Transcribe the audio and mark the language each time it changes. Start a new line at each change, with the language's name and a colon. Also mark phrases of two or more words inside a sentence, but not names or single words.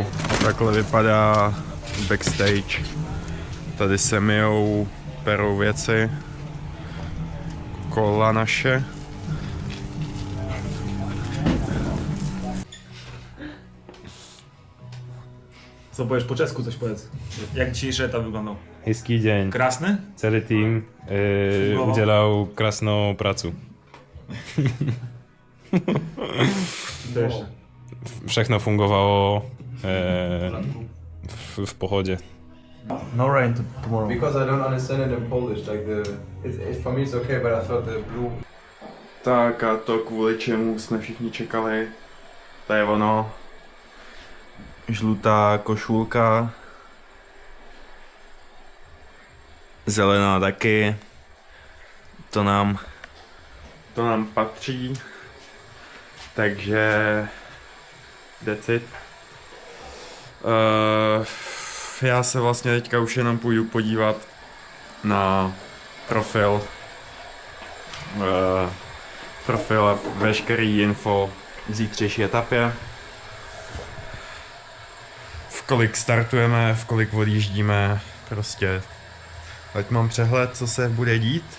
Czech: Takhle vypadá backstage. Tady se myjou, perou věci. Kola naše.
Polish: Co powiesz po czesku, coś powiedz. Jak dzisiejszy etap wyglądał?
Czech: Hezký deň. Krásny? Celý tým udělal krásnou prácu.
Polish: To jeszcze.
Czech: Všechno fungovalo v pohodě.
English: No rain tomorrow. Because I don't understand it in Polish, like for me it's okay, but I thought the blue.
Czech: Tak a to, kvůli čemu jsme všichni čekali, to je ono. Žlutá košulka. Zelená taky. To nám patří.
English: Takže that's it.
Czech: Já se vlastně teďka už jenom půjdu podívat na profil a veškerý info k zítřejší etapě. V kolik startujeme, v kolik odjíždíme, prostě ať mám přehled, co se bude dít.